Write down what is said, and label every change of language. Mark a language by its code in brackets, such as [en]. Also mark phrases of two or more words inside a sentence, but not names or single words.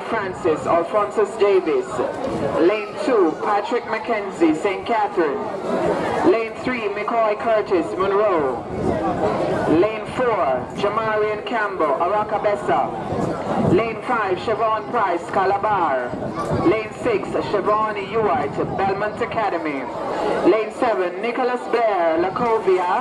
[en] Francis Alphonsus Davis. Lane 2, Patrick McKenzie, St. Catherine. Lane 3, McCoy Curtis, Monroe. Lane 4, Jamarian Campbell, Aracabessa. Lane 5, Siobhan Price, Calabar. Lane 6, Siobhan Ewart, Belmont Academy. Lane 7, Nicholas Blair, Lacovia.